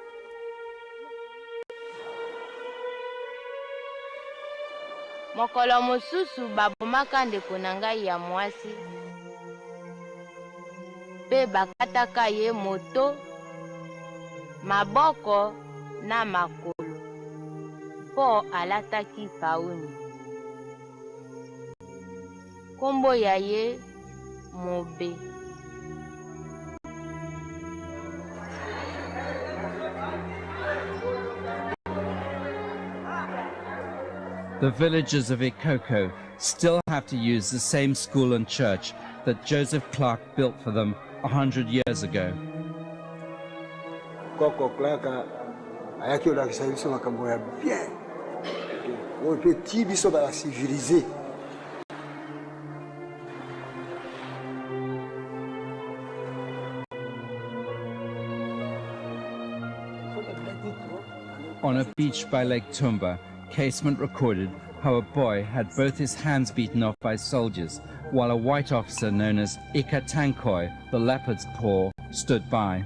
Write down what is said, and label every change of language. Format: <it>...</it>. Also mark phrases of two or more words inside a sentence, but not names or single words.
<ln>Mokolo mosusu babomaka ndeko na ngai ya mwasi mpe bakataka ye moto, maboko na makolo mpo alataki pauni. Kombo ya ye Mobe.</ln> <en>The villagers of Ikoko still have to use the same school and church that Joseph Clark built for them 100 years ago.</en> <ln>Koko Clark ayaki olakisa biso makambo ya bien oyo mpe ti biso bacivilize.</ln> <en>On a beach by Lake Tumba, Casement recorded how a boy had both his hands beaten off by soldiers, while a white officer known as Ikatankoi, the leopard's paw, stood by.</en>